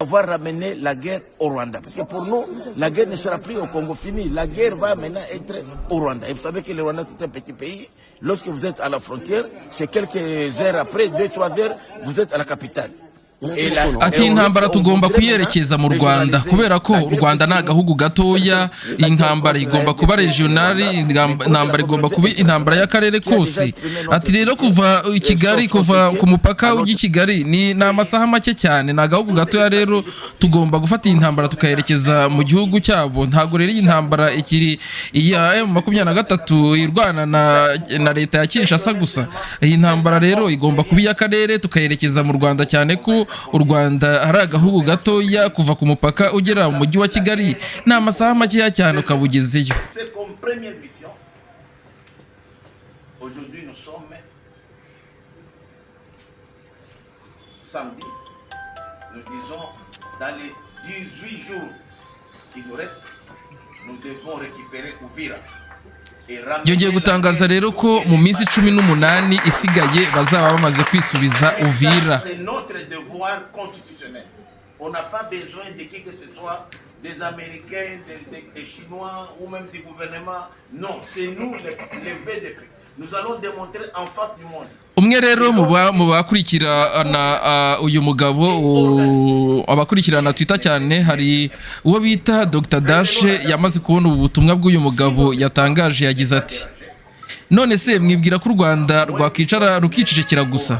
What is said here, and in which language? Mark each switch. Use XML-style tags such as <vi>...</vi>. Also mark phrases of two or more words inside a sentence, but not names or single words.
<fr>on va ramener la guerre au Rwanda. Parce que pour nous, la guerre ne sera plus au Congo fini. La guerre va maintenant être au Rwanda. Et vous savez que le Rwanda, c'est un petit pays. Lorsque vous êtes à la frontière, c'est quelques heures après, 2-3 heures, vous êtes à la capitale.</fr> <rw>Ati intambara tugomba kuyerekeza mu Rwanda kubera ko u Rwanda na gahugu gatoya, intambara igomba kuba regionali, intambara igomba kuba intambara y'akarere kose. Ati rero kuva i Kigali, kuva ku mupaka w'i Kigali ni amasaha make cyane, na gahugu gatoya, rero tugomba gufata intambara tukayerekeza mu gihugu cyabo. Ntago rero intambara ikiri iya M23 irwana na leta ya Kinshasa gusa. Iyi ntambara rero igomba kuba y'akarere tukayerekeza mu Rwanda, cyane ko u Rwanda hari agahugu gatoya, kuva ku mupaka ugera mu mujyi wa Kigali ni amasaha makeya cyane ukabugezeyo.</rw> <fr>Aujourd'hui nous sommes samedi, nous disons dans les 18 jours qui nous restent, nous devons récupérer Uvira.</fr> <rw>Yongeye gutangaza rero ko mu minsi 18 isigaye bazaba bamaze kwisubiza Uvira.</rw> <fr>On n'a pas besoin de qui que ce soit, des Américains, des Chinois ou même du gouvernement. Non, c'est nous les VDP. Nous allons démontrer en face du monde.</fr> <rw>Umwe rero mu bakurikirana uyu mugabo, abakurikirana Twitter cyane, hari uwo bita Dr Dashe yamaze kubona ubutumwa bw'uyu mugabo, yatangaje yagize ati: none se mwibwira ko u Rwanda rwakwicara rukicecekera gusa?</rw>